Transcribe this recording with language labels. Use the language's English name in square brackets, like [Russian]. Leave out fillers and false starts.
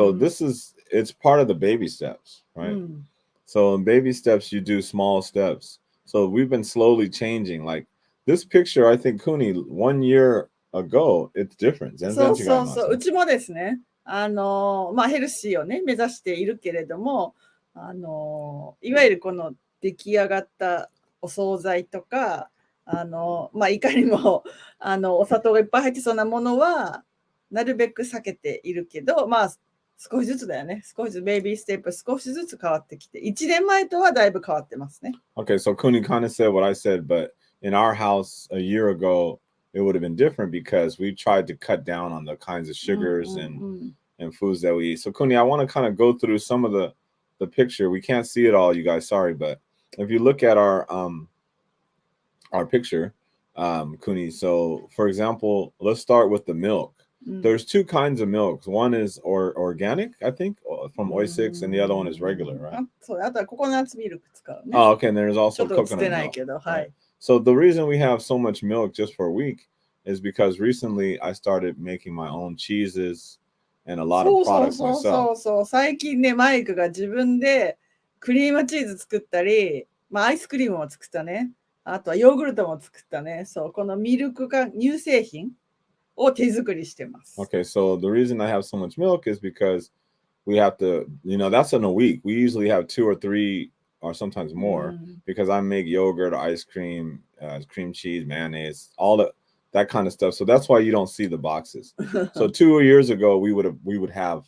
[English] So it's part of the baby steps, right? So in baby steps, you do small steps. So we've been slowly changing. Like this picture, I think, Kuni, 1 year ago, it's different. [Japanese] 全然違います。そう。うちもですね、ヘルシーをね、目指しているけれども、いわゆるこの出来上がったお惣菜とか、いかにも、お砂糖がいっぱい入ってそうなものは、なるべく避けているけど、少しずつだよね。少しずつ、ベイビーステップ少しずつ変わってきて、1年前とはだいぶ変わってますね。 [English] Okay, so Kuni kind of said what I said, but in our house a year ago, it would have been different because we tried to cut down on the kinds of sugars and foods that we eat. So Kuni, I want to kind of go through some of the picture. We can't see it all, you guys, sorry, but if you look at our picture, Kuni, so for example, let's start with the milk. There's 2 kinds of milks. One is organic, I think, from Oisix, and the other one is regular, right? [Japanese] そう、あとはココナッツミルク使うね。 [English] Oh, okay, and there's also [Japanese] ちょっと映ってない [English] coconut [Japanese] けど、 [English] milk. [Japanese] はい。 [English] So the reason we have so much milk just for a week is because recently I started making my own cheeses and a lot of products [Japanese] そう [English] myself. [Japanese] そう。最近ね、マイクが自分でクリームチーズ作ったり、まあアイスクリームも作ったね。あとはヨーグルトも作ったね。そう、このミルクか乳製品を手作りしてます。 [English] Okay, so the reason I have so much milk is because we have to, that's in a week. We usually have 2 or 3 or sometimes more because I make yogurt, ice cream, cream cheese, mayonnaise, all that kind of stuff. So that's why you don't see the boxes. So 2 years ago, we would have